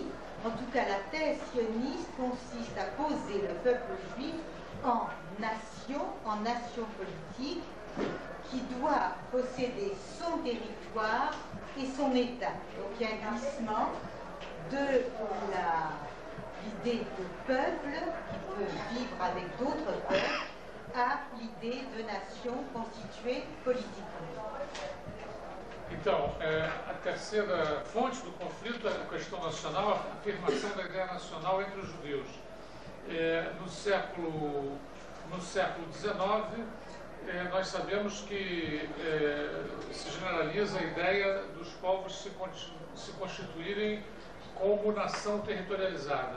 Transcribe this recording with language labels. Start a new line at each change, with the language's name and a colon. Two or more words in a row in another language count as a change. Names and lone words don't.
French: En tout cas, la thèse sioniste consiste à poser le peuple juif en nation politique, qui doit posséder son territoire et son État. Donc il y a un glissement de l'idée de peuple qui peut vivre avec d'autres peuples à l'idée de nation constituée politiquement.
Portuguese: Então, a terceira fonte do conflito é a questão nacional, a afirmação da ideia nacional entre os judeus. No século XIX, nós sabemos que se generaliza a ideia dos povos se constituírem como nação territorializada.